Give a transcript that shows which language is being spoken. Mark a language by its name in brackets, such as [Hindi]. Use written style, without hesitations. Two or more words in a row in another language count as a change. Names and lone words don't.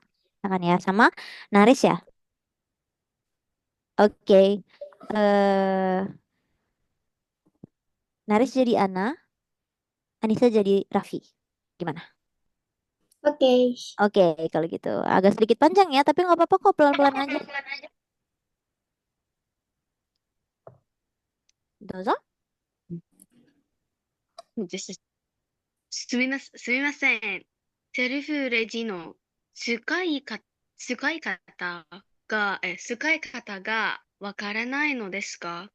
[Indonesian] tangan ya? Sama Naris ya? Oke. eh Naris jadi Ana, Anissa jadi Raffi. Gimana? Oke. Oke, kalau gitu. Agak sedikit panjang ya, tapi nggak apa-apa kok, pelan-pelan aja. Dozo? [Japanese] ですすみません。セルフレジの使い方使い方がわからないのですか？